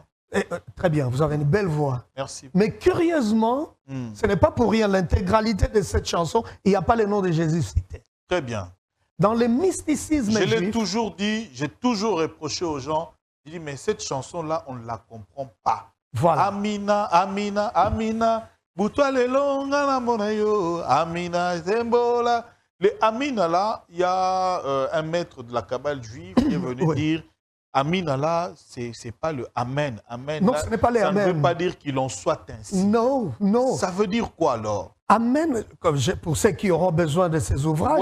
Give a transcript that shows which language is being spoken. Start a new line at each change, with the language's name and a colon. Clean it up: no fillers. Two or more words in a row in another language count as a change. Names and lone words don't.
French: Et, très bien, vous avez une belle voix. Merci. Mais curieusement, ce n'est pas pour rien, l'intégralité de cette chanson, il n'y a pas le nom de Jésus cité. Très bien. Dans le mysticisme Je l'ai juif, toujours dit, j'ai toujours reproché aux gens, je dis, mais cette chanson-là, on ne la comprend pas. voilà.
Lingala: Amina, Amina, Amina, Boutwa le longa na monayo, Amina, Zembola.
French: Les Amina là, il y a un maître de la Kabbale juive qui est venu Oui. dire, Amina là, c'est pas le Amen. Amen Non, là, ce n'est pas les ça Amen. ne veut pas dire qu'il en soit ainsi. Non, non. Ça veut dire quoi alors? Amen, pour ceux qui auront besoin de ces ouvrages,